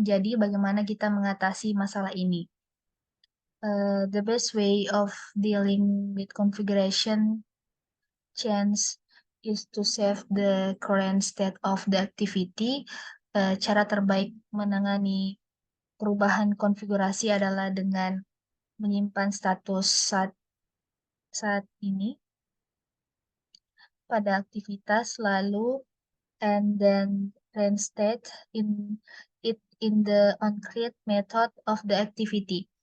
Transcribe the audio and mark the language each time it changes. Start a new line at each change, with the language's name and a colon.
Indonesian: Jadi bagaimana kita mengatasi masalah ini?
English: The best way of dealing with configuration change is to save the current state of the activity.
Indonesian: Cara terbaik menangani perubahan konfigurasi adalah dengan menyimpan status saat ini pada aktivitas, lalu
English: and then reinstate in the onCreate method of the activity.